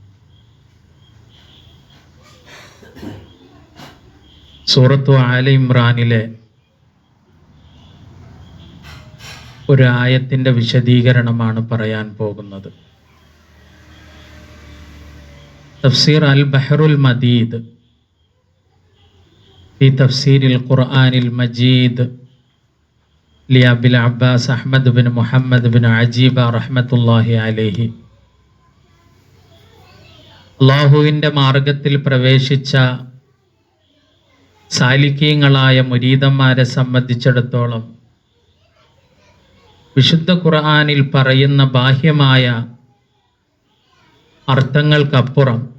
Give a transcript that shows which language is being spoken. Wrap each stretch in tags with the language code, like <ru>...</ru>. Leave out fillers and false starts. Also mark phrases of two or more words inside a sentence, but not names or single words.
<ml>സൂറത്തു ആല ഇമ്രാനിലെ ഒരു ആയത്തിൻ്റെ വിശദീകരണമാണ് പറയാൻ പോകുന്നത്.</ml> <ar>തഫ്സീർ അൽ ബഹറുൽ മദീദ് في تفسير القرآن المجيد لأبي العباس أحمد بن محمد بن عجيبة رحمة الله عليه.</ar> <ml>അല്ലാഹുവിൻ്റെ മാർഗത്തിൽ പ്രവേശിച്ച സാലിക്കീങ്ങളായ മുരീദന്മാരെ സംബന്ധിച്ചിടത്തോളം വിശുദ്ധ ഖുർആനിൽ പറയുന്ന ബാഹ്യമായ അർത്ഥങ്ങൾക്കപ്പുറം</ml>